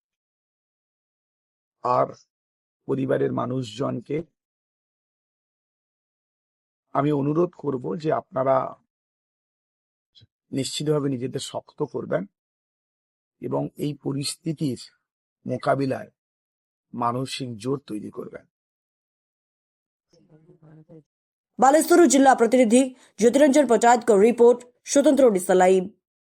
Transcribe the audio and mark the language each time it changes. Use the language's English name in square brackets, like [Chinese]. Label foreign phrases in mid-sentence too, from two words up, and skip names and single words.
[Bangla] আর পরিবারের মানুষজনকে আমি অনুরোধ করব যে আপনারা নিশ্চিতভাবে নিজেদের শক্ত করবেন এবং এই পরিস্থিতির মোকাবিলায় মানসিক জোর তৈরি করবেন। [Odia] ବାଲେଶ୍ୱର ଜିଲ୍ଲା ପ୍ରତିନିଧି ଜ୍ୟୋତିରଞ୍ଜନ ପଟ୍ଟନାୟକଙ୍କ ରିପୋର୍ଟ, ସ୍ୱତନ୍ତ୍ର ଓଡ଼ିଶା ଲାଇଭ୍।